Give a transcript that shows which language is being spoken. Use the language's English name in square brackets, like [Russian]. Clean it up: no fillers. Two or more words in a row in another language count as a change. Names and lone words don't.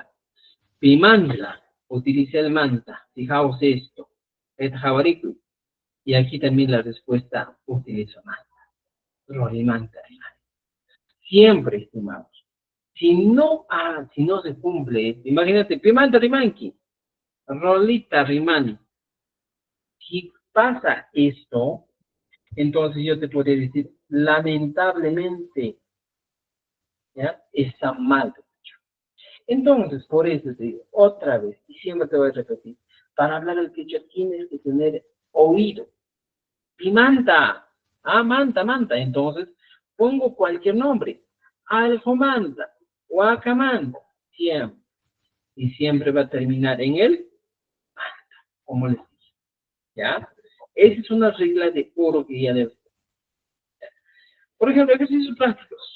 [Spanish] Pimanta, utiliza el manta. Fijaos esto. Es jabariku. Y aquí también la respuesta utiliza manta. Rolimanta. Siempre, estimados. Si no se cumple, imagínate, [Quechua] pimanta rimanki, rolita rimani. [Spanish] Si pasa esto, entonces yo te podría decir, lamentablemente, ¿ya? Está mal. Entonces, por eso te digo, otra vez, y siempre te voy a repetir, para hablar el quechua tienes que tener oído, Pimanta. Ah, manta, manta. Entonces, pongo cualquier nombre. [Quechua] Aljomanta, guacamanta, [Spanish] siempre. Y siempre va a terminar en el manta, como les dije. ¿Ya? Esa es una regla de oro que ya debes. Por ejemplo, ejercicios prácticos.